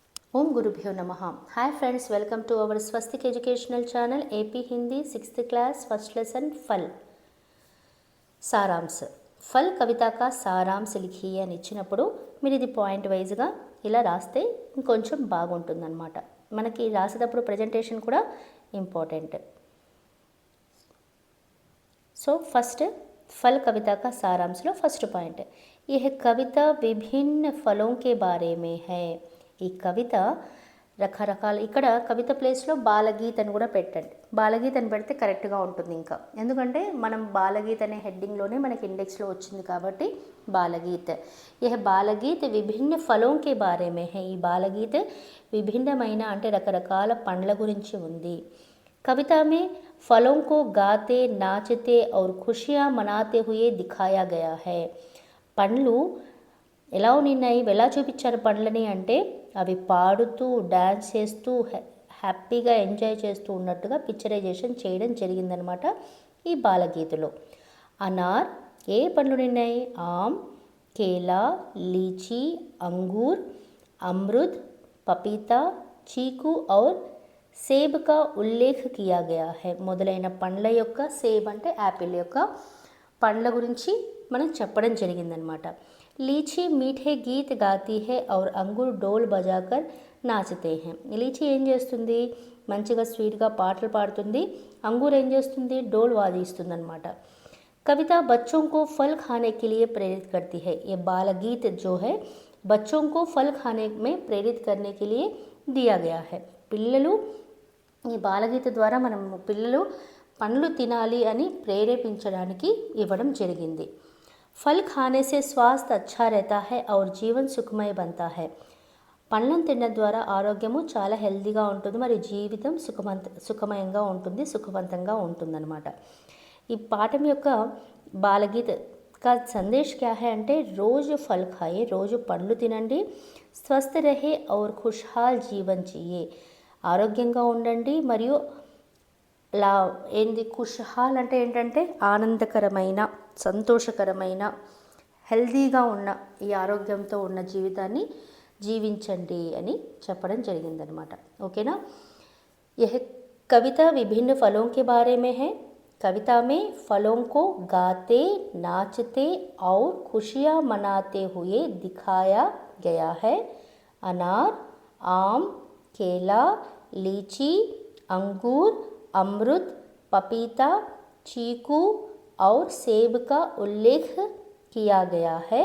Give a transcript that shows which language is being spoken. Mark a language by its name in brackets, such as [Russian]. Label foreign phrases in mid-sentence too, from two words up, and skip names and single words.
[Sanskrit] ओम गुरुभ्यो नमः। [English] Hi friends, welcome to our Swastik Educational Channel AP Hindi 6th class first lesson [Hindi] फल सारांश. फल कविता का सारांश लिखिए [Telugu] అని ఇచ్చినప్పుడు మీరు ఇది పాయింట్ వైజ్గా ఇలా రాస్తే ఇంకొంచెం బాగుంటుందన్నమాట. మనకి రాసేటప్పుడు ప్రజెంటేషన్ కూడా ఇంపార్టెంట్. [English] so first [Hindi] फल कविता का सारांश लो [English] first point, [Hindi] यह कविता विभिन्न फलों के बारे में है. [Telugu] ఈ కవిత రకరకాల, ఇక్కడ కవిత ప్లేస్లో బాలగీత్ అని కూడా పెట్టండి. బాలగీత్ అని పెడితే కరెక్ట్గా ఉంటుంది. ఇంకా ఎందుకంటే మనం బాలగీత్ అనే హెడ్డింగ్లోనే మనకి ఇండెక్స్లో వచ్చింది కాబట్టి బాలగీత్. [Hindi] यह बालगीत विभिन्न फलों के बारे में है. [Telugu] ఈ బాలగీత్ విభిన్నమైన అంటే రకరకాల పండ్ల గురించి ఉంది. [Hindi] कविता में फलों को गाते नाचते और खुशियाँ मनाते हुए दिखाया गया है. [Telugu] పండ్లు ఎలా ఉన్నాయి, ఎలా చూపించారు పండ్లని అంటే అవి పాడుతూ డ్యాన్స్ చేస్తూ హ్యాపీగా ఎంజాయ్ చేస్తూ ఉన్నట్టుగా పిక్చరైజేషన్ చేయడం జరిగిందనమాట ఈ బాలగీతలో. [Hindi] అనార్ [Telugu] ఏ పండ్లు ఉన్నాయి? [Hindi] आम, केला, लीची, अंगूर, अमृत, पपीता, चीकू और सेब का उल्लेख किया गया है. [Telugu] మొదలైన పండ్ల యొక్క, సేబ్ అంటే యాపిల్ యొక్క పండ్ల గురించి మనం చెప్పడం జరిగిందనమాట. [Hindi] लीची मीठे गीत गाती है और अंगूर ढोल बजाकर नाचते है. [Telugu] లీచీ ఏం చేస్తుంది? మంచిగా స్వీట్గా పాటలు పాడుతుంది. అంగూర్ ఏం చేస్తుంది? డోల్ వాదిస్తుంది అనమాట. [Hindi] कविता बच्चों को फल खाने के लिए प्रेरित करती है. ये बाल गीत जो है बच्चों को फल खाने में प्रेरित करने के लिए दिया गया है. [Telugu] పిల్లలు ఈ బాలగీత ద్వారా మనం పిల్లలు పండ్లు తినాలి అని ప్రేరేపించడానికి ఇవ్వడం జరిగింది. [Hindi] फल खाने से स्वास्थ्य अच्छा रहता है और जीवन सुखमय बनता है. [Telugu] పండ్లను తినడం ద్వారా ఆరోగ్యము చాలా హెల్తీగా ఉంటుంది, మరియు జీవితం సుఖమయంగా ఉంటుంది, సుఖవంతంగా ఉంటుందన్నమాట. ఈ పాఠం యొక్క [Hindi] बालगीत का संदेश क्या है [Telugu] అంటే [Hindi] रोज़ फल खाए, [Telugu] రోజు పండ్లు తినండి. [Hindi] स्वस्थ रहे और खुशहाल जीवन जिए. [Telugu] ఆరోగ్యంగా ఉండండి మరియు ఖుషహాల్ అంటే ఏంటంటే ఆనందకరమైన, సంతోషకరమైన, హెల్తీగా ఉన్న ఈ ఆరోగ్యంతో ఉన్న జీవితాన్ని జీవించండి అని చెప్పడం జరిగిందనమాట. [Hindi] ఓకేనా? यह कविता विभिन्न फलों के बारे में है. कविता में फलों को गाते नाचते और खुशियाँ मनाते हुए दिखाया गया है. अनार, आम, केला, लीची, अंगूर, अमरुद, पपीता, चीकू और सेब का उल्लेख किया गया है.